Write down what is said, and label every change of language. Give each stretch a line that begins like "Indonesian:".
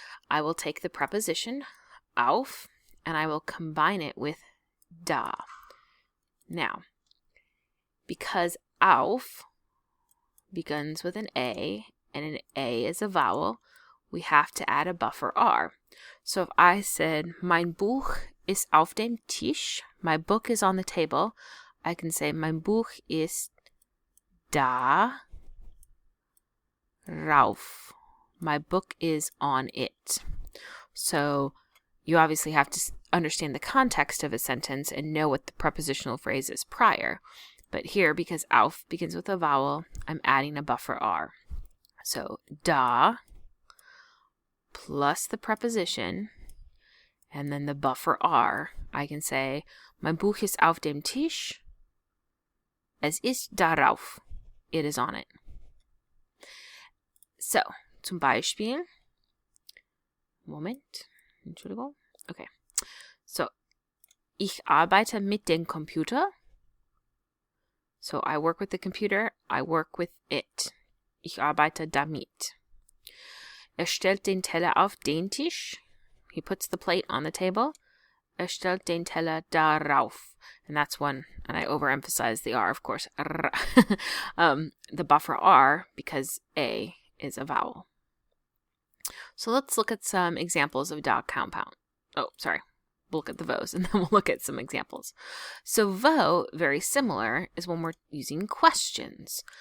English: I will take the preposition auf and I will combine it with da. Now, because auf begins with an A and an A is a vowel, we have to add a buffer R. So if I said,
German: mein Buch ist auf dem Tisch,
English: my book is on the table, I can say,
German: mein Buch ist da rauf.
English: My book is on it. So you obviously have to understand the context of a sentence and know what the prepositional phrase is prior. But here, because auf begins with a vowel, I'm adding a buffer R. So da plus the preposition and then the buffer R. I can say,
German: mein Buch ist auf dem Tisch. Es ist darauf.
English: It is on it.
German: So, zum Beispiel. Moment. Entschuldigung. Okay. So, ich arbeite mit dem Computer.
English: So, I work with the computer. I work with it.
German: Ich arbeite damit. Stellt den Teller auf den Tisch.
English: He puts the plate on the table.
German: Stellt den Teller darauf.
English: And that's one, and I overemphasize the R, of course. The buffer R, because A is a vowel. So let's look at some examples of da compound. Oh, sorry. We'll look at the vos, and then we'll look at some examples. So vo, very similar, is when we're using questions.